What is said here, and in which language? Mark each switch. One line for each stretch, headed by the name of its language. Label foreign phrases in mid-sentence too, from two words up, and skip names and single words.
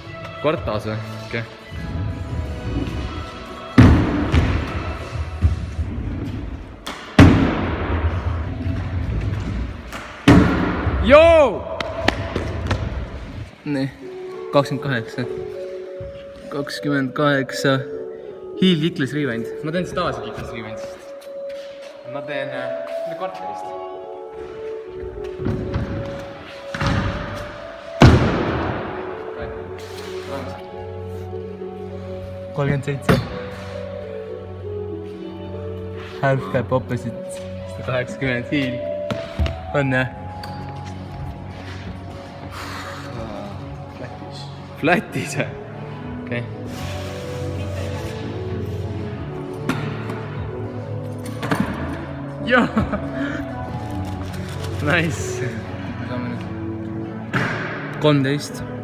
Estonian: Kvartas või? Okei. Joo! Nii, 28.
English: 28. Heel kickless rewind.
Estonian: Ma teen siis tavalise
English: kickless rewindist.
Estonian: Ma teen kvartalist. Okay. 37.
English: Half cap opposite. 80 heel.
Estonian: On jah? Flatis või? Okei. Joo! Nice! 13.